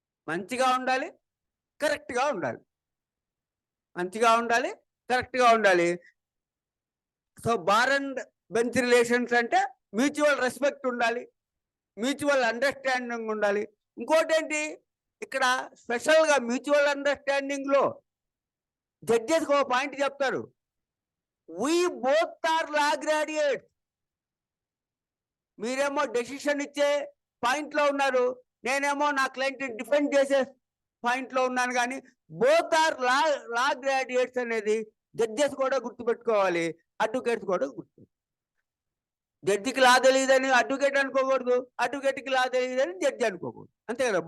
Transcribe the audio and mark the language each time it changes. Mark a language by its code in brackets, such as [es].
[te] మంచిగా ఉండాలి, కరెక్ట్గా ఉండాలి, మంచిగా ఉండాలి, కరెక్ట్గా ఉండాలి. So bar and bench relations అంటే మ్యూచువల్ రెస్పెక్ట్ ఉండాలి, మ్యూచువల్ అండర్స్టాండింగ్ ఉండాలి. ఇంకోటి ఏంటి, ఇక్కడ స్పెషల్గా మ్యూచువల్ అండర్స్టాండింగ్లో జడ్జెస్ ఒక పాయింట్ చెప్తారు, [en] we both are law graduates. [te] మీరేమో డెసిషన్ ఇచ్చే పాయింట్ లో ఉన్నారు, నేనేమో నా క్లయింట్ డిఫెండ్ చేసే పాయింట్ లో ఉన్నాను. కానీ [en] both are law graduates [te] అనేది జడ్జెస్ కూడా గుర్తుపెట్టుకోవాలి, అడ్వకేట్స్ కూడా గుర్తు. జడ్జికి లా తెలియదని అడ్వకేట్ అనుకోకూడదు, అడ్వకేట్కి లా తెలియదని జడ్జి అనుకోకూడదు, అంతే కదా.